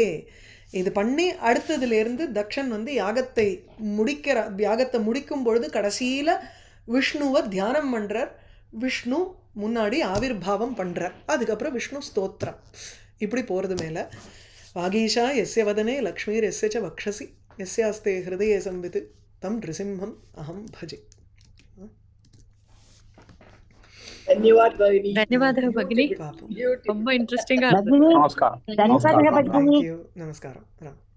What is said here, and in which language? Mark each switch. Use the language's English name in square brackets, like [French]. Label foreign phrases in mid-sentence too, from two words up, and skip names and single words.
[Tamil] இது பண்ணி அடுத்ததுலேருந்து தக்ஷன் வந்து யாகத்தை முடிக்கும் பொழுது கடைசியில் விஷ்ணுவை தியானம் பண்ணுறார். விஷ்ணு முன்னாடி ஆவிர்பாவம் பண்ணுறார். அதுக்கப்புறம் விஷ்ணு ஸ்தோத்திரம் இப்படி போகிறது. மேலே [Sanskrit] वागीशा यस्य वदने लक्ष्मीर् यस्य च वक्षसि यस्यास्ते हृदये संवित् तं नृसिंहम् अहं भजे. [Telugu] ధన్యవాదాలు భగిని, పాపం ரொம்ப ఇంట్రెస్టింగ్ గా భగిని నమస్కారం ధన్యవాదాలు భగిని. [English] Thank you. నమస్కారం.